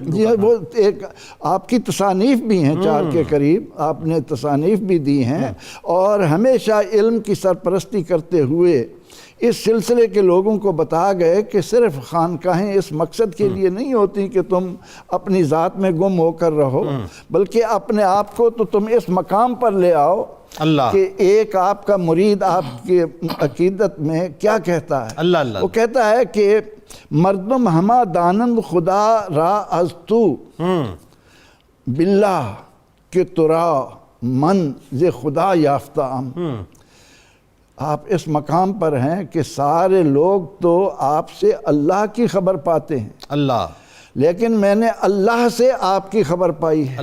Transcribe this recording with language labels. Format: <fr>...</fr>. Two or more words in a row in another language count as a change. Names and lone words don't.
<ur>جی وہ ایک آپ کی تصانیف بھی ہیں 4 کے قریب، آپ نے تصانیف بھی دی ہیں، اور ہمیشہ علم کی سرپرستی کرتے ہوئے اس سلسلے کے لوگوں کو بتا گئے کہ صرف خانقاہیں اس مقصد کے لیے نہیں ہوتی کہ تم اپنی ذات میں گم ہو کر رہو، بلکہ اپنے آپ کو تو تم اس مقام پر لے آؤ اللہ کہ ایک آپ کا مرید آپ کی عقیدت میں کیا کہتا ہے، اللہ اللہ وہ کہتا ہے کہ</ur> <fa>مردم ہما دانند خدا را از تو باللہ کہ ترا من ز خدا یافتہ.</fa> <ur>آپ اس مقام پر ہیں کہ سارے لوگ تو آپ سے اللہ کی خبر پاتے ہیں، اللہ، لیکن میں نے اللہ سے آپ کی خبر پائی ہے،</ur>